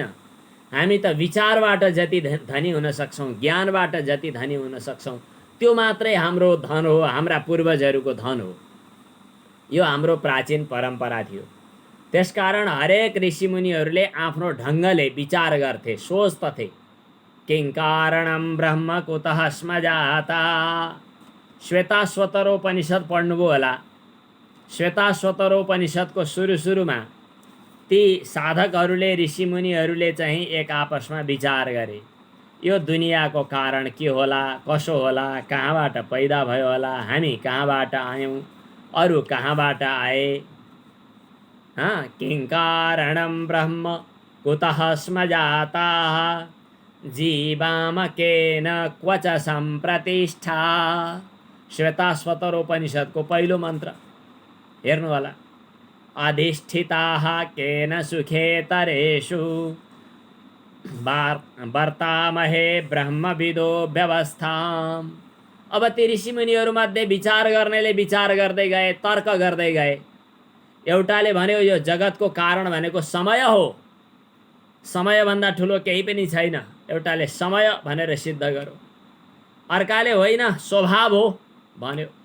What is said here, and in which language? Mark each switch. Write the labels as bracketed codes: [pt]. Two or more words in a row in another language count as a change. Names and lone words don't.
[ne] हामी त विचारबाट जति धनी हुन सक्छौँ, ज्ञानबाट जति धनी हुन सक्छौँ, त्यो मात्रै हाम्रो धन हो, हाम्रा पूर्वजहरूको धन हो। यो हाम्रो प्राचीन परम्परा थियो। त्यसकारण हरेक ऋषिमुनिहरूले आफ्नो ढङ्गले विचार गर्थे, सोच्दथे। [sa] किं कारणं ब्रह्म कुतः स्म जाता। [ne] श्वेताश्वतरोपनिषद पढ्नुभयो होला। श्वेताश्वतरोपनिषदको सुरुमा ती साधकहरूले, ऋषिमुनिहरूले चाहिँ एक आपसमा विचार गरे, यो दुनियाँको कारण के होला, कसो होला, कहाँबाट पैदा भयो होला, हामी कहाँबाट आयौँ, अरू कहाँबाट आए। [sa] किं कारणं ब्रह्म कुतः स्म जाताः जीवाम केन क्व च सम्प्रतिष्ठा। [ne] श्वेताश्वतरोपनिषदको पहिलो मन्त्र हेर्नु होला। [sa] अधिष्ठिताः केन सुखेतरेषु वर्तामहे ब्रह्मविदो व्यवस्थाम्। [ne] अब ती ऋषिमुनिहरूमध्ये विचार गर्नेले विचार गर्दै गए, तर्क गर्दै गए। एउटाले भन्यो यो जगतको कारण भनेको समय हो, समयभन्दा ठुलो केही पनि छैन। एउटाले समय भनेर सिद्ध गर्यो, अर्काले होइन स्वभाव हो भन्यो।